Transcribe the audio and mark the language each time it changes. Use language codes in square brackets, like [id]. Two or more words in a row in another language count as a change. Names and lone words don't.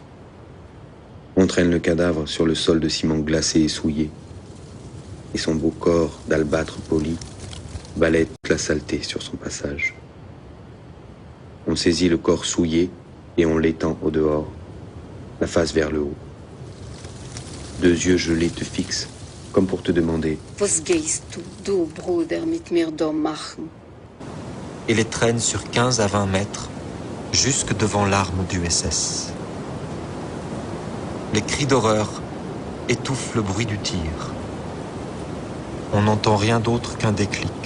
[fr] On traîne le cadavre sur le sol de ciment glacé et souillé, et son beau corps d'albâtre poli balaie toute la saleté sur son passage. On saisit le corps souillé et on l'étend au dehors, la face vers le haut. 2 yeux gelés te fixent, comme pour te demander « [de] Was gehst du, Bruder, mit mir da machen ?» [fr] Et les traîne sur 15 à 20 mètres, jusque devant l'arme du SS. Les cris d'horreur étouffe le bruit du tir. On n'entend rien d'autre qu'un déclic.